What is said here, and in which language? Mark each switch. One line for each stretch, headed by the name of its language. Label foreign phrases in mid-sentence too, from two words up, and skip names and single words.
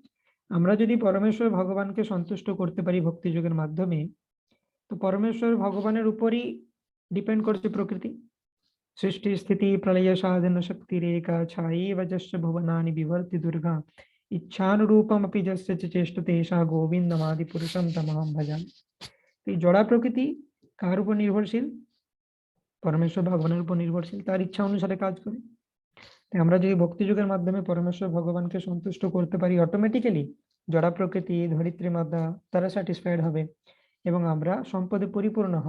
Bangla: আমরা যদি পরমেশ্বর ভগবানকে সন্তুষ্ট করতে পারি ভক্তি যোগের মাধ্যমে, তো পরমেশ্বর ভগবানের উপরই ডিপেন্ড করছে প্রকৃতি।
Sanskrit: সৃষ্টি স্থিতি প্রলয় সাধন শক্তি রেখা ছাই বজস্য ভুবনানি বিভর্তি দুর্গা ইচ্ছানুরূপম अपि যস্য চ চেষ্টতে এষা গোবিন্দমাদি পুরুষম তমহম ভজামি।
Bangla: এই জড়া প্রকৃতি কার উপর নির্ভরশীল? পরমেশ্বর ভগবানের উপর নির্ভরশীল, তার ইচ্ছা অনুসারে কাজ করে। তাই আমরা যদি ভক্তি যুগের মাধ্যমে পরমেশ্বর ভগবানকে সন্তুষ্ট করতে পারি, অটোমেটিক্যালি জড়া প্রকৃতি ধরিত্রী মাতা তারা স্যাটিসফাইড হবে, এবং আমরা সম্পদে পরিপূর্ণ হব।